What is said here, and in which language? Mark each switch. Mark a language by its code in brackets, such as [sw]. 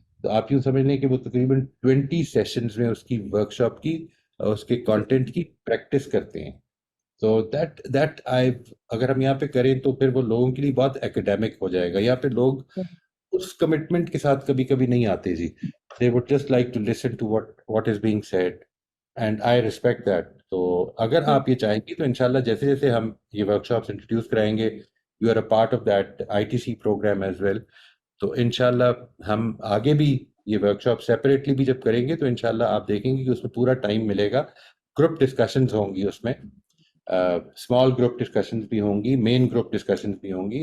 [ur] تو آپ یوں سمجھ لیں کہ وہ تقریباً 20 سیشنز میں اس کی ورک شاپ کی اس کے کانٹینٹ کی پریکٹس کرتے ہیں. تو دیٹ اگر ہم یہاں پہ کریں تو پھر وہ لوگوں کے لیے بہت ایکیڈیمک ہو جائے گا. یہاں پہ لوگ اس کمٹمنٹ کے ساتھ کبھی کبھی نہیں آتے جی. [en] they would just like to listen to what is being said, and I respect that. [ur] تو اگر آپ یہ چاہیں گی تو انشاءاللہ جیسے جیسے ہم یہ ورک شاپس انٹروڈیوس کرائیں گے, [en] you are a part of that ITC programme as well, [ur] تو انشاءاللہ ہم آگے بھی یہ ورک شاپ سیپریٹلی بھی جب کریں گے تو انشاءاللہ آپ دیکھیں گے کہ اس میں پورا ٹائم ملے گا. گروپ ڈسکشنز ہوں گی اس میں, اسمال گروپ ڈسکشنز بھی ہوں گی, مین گروپ ڈسکشنز بھی ہوں گی.